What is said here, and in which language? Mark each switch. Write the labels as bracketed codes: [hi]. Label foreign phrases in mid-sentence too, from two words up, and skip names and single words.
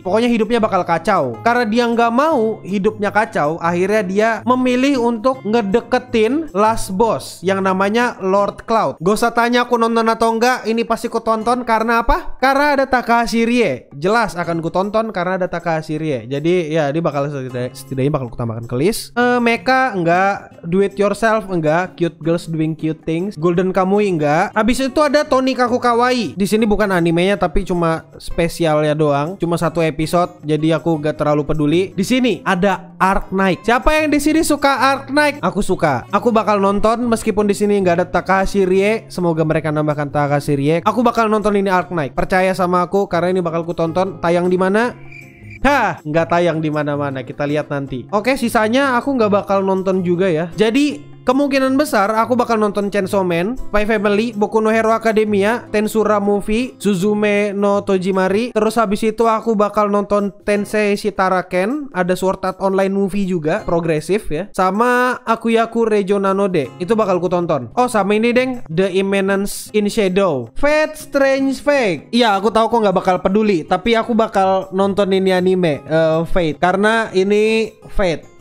[id] Pokoknya hidupnya bakal kacau. Karena dia nggak mau hidupnya kacau, akhirnya dia memilih untuk ngedeketin [en] last boss [id] yang namanya Lord Cloud. Gak usah tanya aku nonton atau enggak, ini pasti ku tonton. Karena apa? Karena ada Takahashi Rie. Jelas akan ku tonton karena ada Takahashi Rie. Jadi ya dia bakal setidaknya bakal ku tambahkan ke list. Mecha enggak, Do It Yourself enggak, [en] Cute Girls Doing Cute Things, [id] Golden Kamuy enggak. Habis itu ada Tonikaku Kawaii. Di sini bukan animenya tapi cuma spesialnya doang, cuma satu episode. Jadi aku gak terlalu peduli. Di sini ada Arc Knight. Siapa yang di sini suka Arc Knight? Aku suka. Aku bakal nonton meskipun di sini nggak ada Takahashi Rie. Semoga mereka nambahkan Takahashi Rie. Aku bakal nonton ini Arc Knight. Percaya sama aku karena ini bakal ku tonton. Tayang di mana? Hah, nggak tayang di mana-mana. Kita lihat nanti. Oke, sisanya aku nggak bakal nonton juga ya. Jadi kemungkinan besar aku bakal nonton Chainsaw Man, Spy Family, Boku no Hero Academia, Tensura Movie, Suzume no Tojimari. Terus habis itu aku bakal nonton Tensei Shitara Ken, ada Sword Art Online Movie juga, progresif ya. Sama Akuyaku Reijo Nanode, itu bakal ku tonton. Oh, sama ini deng, The Imminence in Shadow, Fate Strange Fate. Iya, aku tahu kok nggak bakal peduli, tapi aku bakal nonton ini anime, Fate, karena ini Fate.